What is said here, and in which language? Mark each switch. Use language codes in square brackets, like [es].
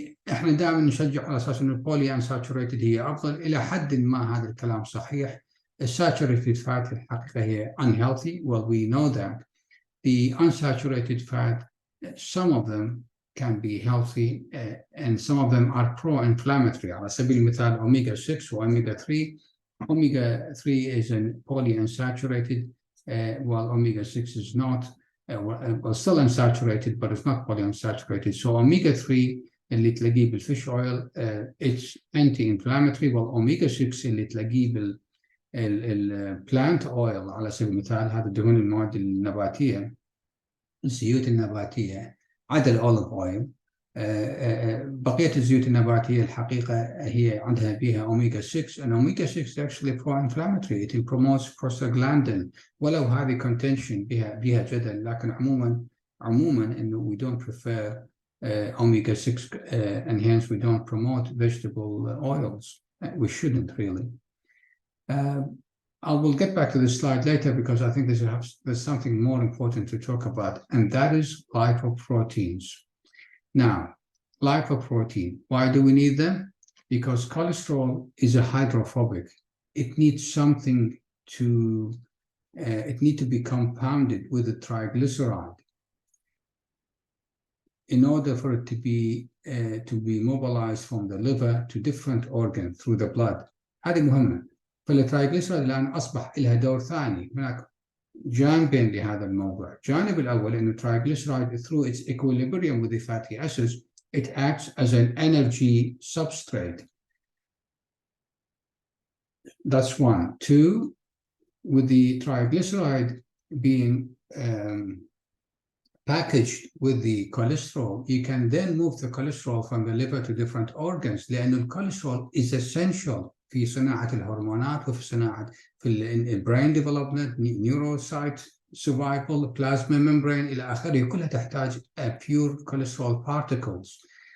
[ar] احنا دائما نشجع على اساس انه البولي انساتوريتد هي افضل. الى حد ما هذا الكلام صحيح. الساتوريتد فات الحقيقه هي [en] unhealthy. Well, we know that the unsaturated fat, some of them can be healthy and some of them are pro-inflammatory. [ar] على سبيل المثال omega 6 و omega 3. [en] Omega 3 is a polyunsaturated while omega 6 is not. Well, still unsaturated, but it's not polyunsaturated. So omega 3 [ar] اللي تلاقيه بالفيش [en] oil it's anti-inflammatory, while omega 6 [ar] اللي تلاقيه بال [en] plant oil [ar] على سبيل المثال، هذا دهون المواد النباتية، الزيوت النباتية عدا الأوليف أويل. بقية الزيوت النباتية الحقيقة هي عندها بها [en] omega 6, and omega 6 is actually pro-inflammatory. It promotes prostaglandin. [ar] ولو هذه [en] contention [ar] بها جدل، لكن عموما إنه [en] we don't prefer omega 6 and hence we don't promote vegetable oils. We shouldn't really. I will get back to this slide later because I think there's something more important to talk about, and that is lipoproteins. Now, lipoprotein, why do we need them? Because cholesterol is a hydrophobic. It needs something to, it needs to be compounded with a triglyceride in order for it to be mobilized from the liver to different organs through the blood. [ar] هذه مهمة. فالترايغليسيرايد الآن أصبح لها دور ثاني. هناك جانبين لهذا الموضوع. الجانب الأول إنه [en] triglyceride through its equilibrium with the fatty acids, it acts as an energy substrate. That's one. Two, with the triglyceride being packaged with the cholesterol, you can then move the cholesterol from the liver to different organs, [ar] لأن الكوليسترول [en] is essential [ar] في صناعة الهرمونات وفي صناعة في [en] brain development, neurocyte survival, plasma membrane [ar] إلى آخره، كلها تحتاج [en] pure cholesterol particles.